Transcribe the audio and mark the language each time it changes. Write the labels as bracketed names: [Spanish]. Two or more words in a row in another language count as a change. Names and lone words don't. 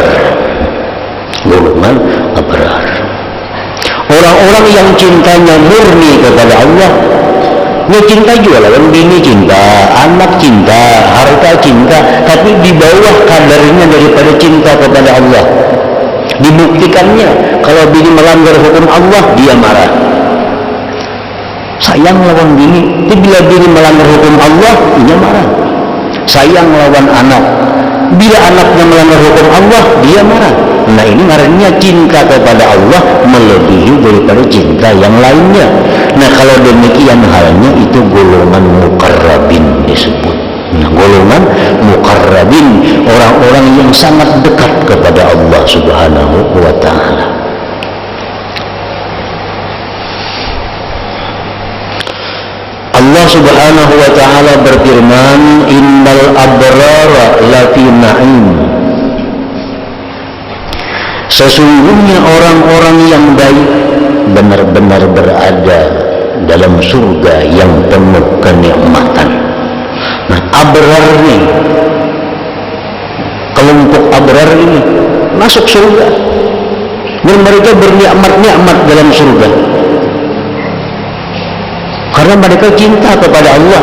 [Indonesian] Golongan abrar. [Banjar] Orang-orang yang cintanya murni kepada Allah, dia cinta juga lawan bini cinta, anak cinta, harta cinta, tapi di bawah kadarnya daripada cinta kepada Allah. Dibuktikannya kalau bini melanggar hukum Allah, dia marah. Sayang lawan bini, bila bini melanggar hukum Allah, dia marah. Sayang lawan anak, bila anaknya melanggar hukum Allah, dia marah. Nah ini ngarannya cinta kepada Allah melebihi daripada cinta yang lainnya. Nah kalau demikian halnya itu golongan muqarrabin disebut. [Indonesian] Nah golongan muqarrabin, orang-orang yang sangat dekat kepada Allah [Arabic] سبحانه وتعالى. الله سبحانه وتعالى berfirman, إن الأبرار لفي نعيم. [Indonesian] Sesungguhnya orang-orang yang baik benar-benar berada dalam surga yang penuh kenikmatan. Nah, abrar ini, kelompok abrar ini masuk surga dan mereka bernikmat-nikmat dalam surga karena mereka cinta kepada Allah.